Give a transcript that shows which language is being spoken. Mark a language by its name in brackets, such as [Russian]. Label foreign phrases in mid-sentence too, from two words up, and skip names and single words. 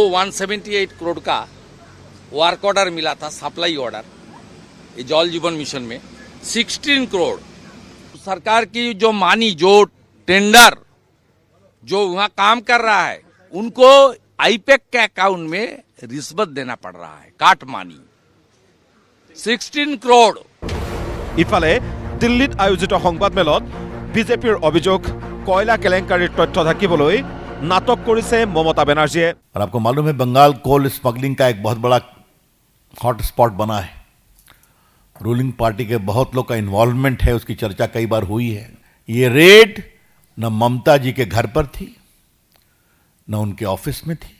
[Hindi] 178 करोड़ का [English] work order [Hindi] मिला था, [English] supply order, [Hindi] ये जल जीवन मिशन में 16 करोड़ सरकार की जो मानी, जो टेंडर जो वहां काम कर रहा है, उनको आईपैक के अकाउंट में रिश्वत देना पड़ रहा है, [English] cut money [Hindi] 16 करोड़। [Assamese] ইফালে দিল্লীত আয়োজিত সংবাদমেলত বিজেপিৰ অভিযোগ কয়লা কেলেংকাৰীৰ তথ্য ঢাকিবলৈ নাটক কৰিছে মমতা বেনাৰ্জীয়ে। [Hindi] और आपको मालूम है बंगाल [English] coal smuggling [Hindi] का एक बहुत बड़ा [English] hot spot [Hindi] बना है। [English] ruling party [Hindi] के बहुत लोग का इन्वॉल्वमेंट है, उसकी चर्चा कई बार हुई है। ये रेड न ममता जी के घर पर थी, न उनके ऑफिस में थी।